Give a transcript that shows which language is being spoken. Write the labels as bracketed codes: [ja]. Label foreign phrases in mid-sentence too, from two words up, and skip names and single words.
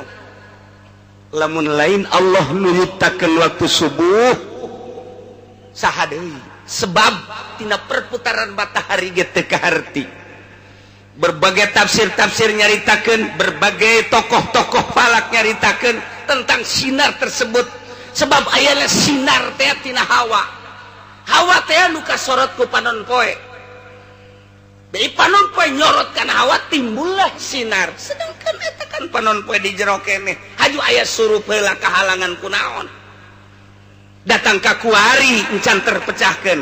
[su] Lamun lain Allah nu nyiptakeun waktu subuh saha deui? Sebab tina perputaran matahari ge teu kaharti. [id] Berbagai tafsir-tafsir nyaritakeun, berbagai tokoh-tokoh falak nyaritakeun tentang sinar tersebut. [su] Sebab aya sinar teh tina hawa. Hawa teh nu kasorot ku panon poe. Dari panon poe nyorot kana hawa timbullah sinar. Sedangkan eta kan panon poe di jero keneh. Haju aya surup heula kahalangan kunaon. Datang ka kuari encan terpecahkeun.